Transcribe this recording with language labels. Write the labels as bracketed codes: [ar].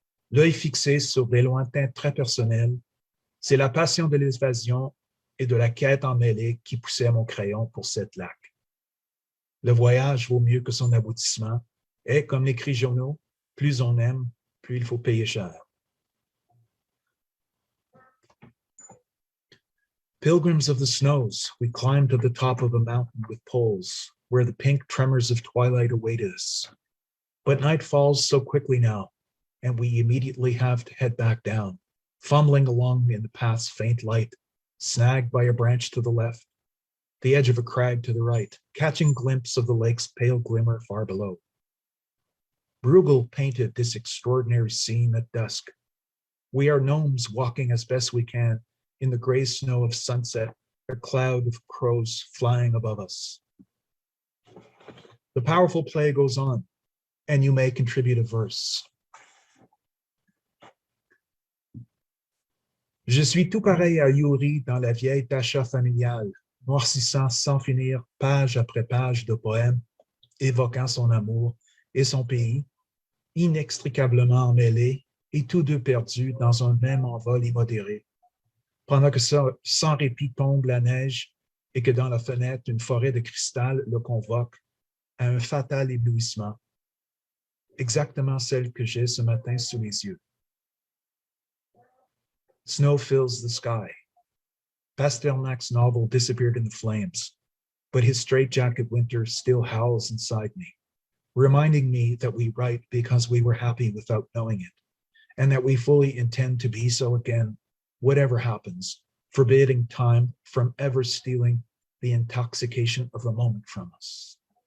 [fr] L'œil fixé sur des lointains très personnels, c'est la passion de l'évasion et de la quête emmêlée qui poussait mon crayon pour 7 lacs. Le voyage vaut mieux que son aboutissement, et comme l'écrit Giono, plus on aime, plus il faut payer cher. [en] Pilgrims of the snows, we climbed to the top of a mountain with poles, where the pink tremors of twilight awaited us. But night falls so quickly now, and we immediately have to head back down, fumbling along in the path's faint light, snagged by a branch to the left, the edge of a crag to the right, catching a glimpse of the lake's pale glimmer far below. Bruegel painted this extraordinary scene at dusk. We are gnomes walking as best we can in the gray snow of sunset, a cloud of crows flying above us. The powerful play goes on, and you may contribute a verse. [fr] Je suis tout pareil à Yuri dans la vieille tacha familiale, noircissant sans finir page après page de poèmes, évoquant son amour et son pays, inextricablement emmêlés et tous deux perdus dans un même envol immodéré. Pendant que sans répit tombe la neige et que dans la fenêtre une forêt de cristal le convoque à un fatal éblouissement, exactement celle que j'ai ce matin sous les yeux. [en] Snow fills the sky. Pasternak's novel disappeared in the flames, but his straitjacket winter still howls inside me, reminding me that we write because we were happy without knowing it, and that we fully intend to be so again, whatever happens, forbidding time from ever stealing the intoxication of the moment from us.